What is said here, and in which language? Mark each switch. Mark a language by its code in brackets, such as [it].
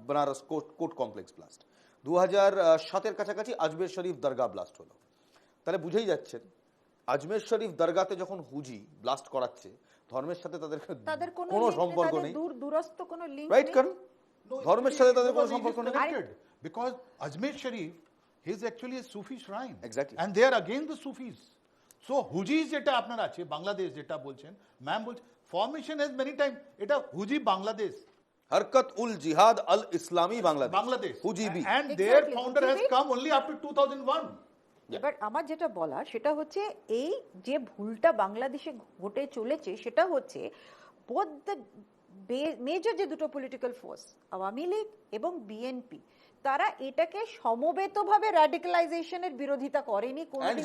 [bn] Benaras court complex blast. 2007-এর কাছাকাছি আজমের শরীফ দরগা blast হলো। তাহলে বুঝেই যাচ্ছেন আজমের শরীফ দরগাতে যখন হুজি ব্লাস্ট করাচ্ছে, ধর্মের সাথে তাদের কোনো সম্পর্ক নেই, দূরস্থ কোনো লিংক রাইট? কারণ ধর্মের সাথে তাদের কোনো সম্পর্ক নেই। [en] Because Ajmer Sharif is actually a Sufi shrine. Exactly. And they are against the Sufis. [bn] So Hujis যেটা আপনার আছে, বাংলাদেশ যেটা বলছেন, ম্যাম বলছেন, [en] formation has many times, [bn] এটা হুজি বাংলাদেশ, হরকত উল জিহাদ আল ইসলামী Bangladesh, [en] Bangladesh. [bn] হুজিবি। [en] And their Exactly. founder has Hujibi. come only after 2001. [bn] এবার আমার যেটা বলা সেটা হচ্ছে এই যে ভুলটা বাংলাদেশে ঘটে চলেছে সেটা হচ্ছে [en] both the major [bn] যে দুটো পলিটিক্যাল ফোর্স আওয়ামী লীগ এবং বিএনপি তারা এটাকে সমবেতভাবে র্যাডিক্যালাইজেশনের বিরোধিতা করেনি, কোনোদিন